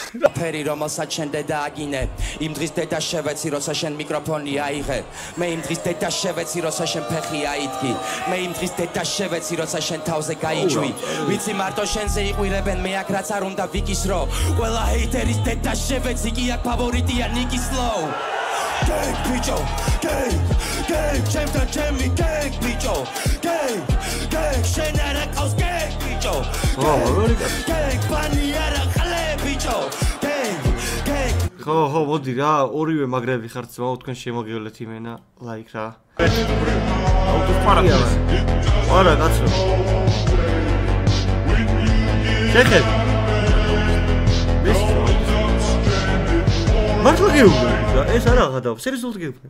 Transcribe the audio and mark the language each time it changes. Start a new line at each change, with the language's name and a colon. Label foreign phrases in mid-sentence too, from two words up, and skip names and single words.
Georgian: ფერი რომელსაც შენ დედა აგინე იმ დღის დედა შევეცი როცა შენ მიკროფონი აიღე მე იმ დღის დედა შევეცი როცა შენ ფეხი აიდგი მე იმ დღის დედა შევეცი როცა შენ თავზე გაიჯვი ვიცი მარტო შენზე იყვირებენ მე აქ რაც არ უნდა ვიკისრო ყველა ჰეითერის დედა შევეცი კი აქ ფავორიტია ნიკი სლოუ
English: Gang, bicho, gang, gang,
Georgian: ჩემთან ჩემი
English: gang, bicho, gang, gang,
Georgian: შენ არა ყავს
English: gang, bicho, gang,
Georgian: ბანი არა ხალე,
English: bicho, gang, gang.
Georgian: ხო, მოდი რა, ორივე მაგრები ხართ ძმაო, თქვენ შემოგივლეთ იმენა, ლაიქ რა. არა, კაცო. შეხეთ. მართლა გეუბნები რა, ეს არა აღადავ, სერიოზულად გეუბნები.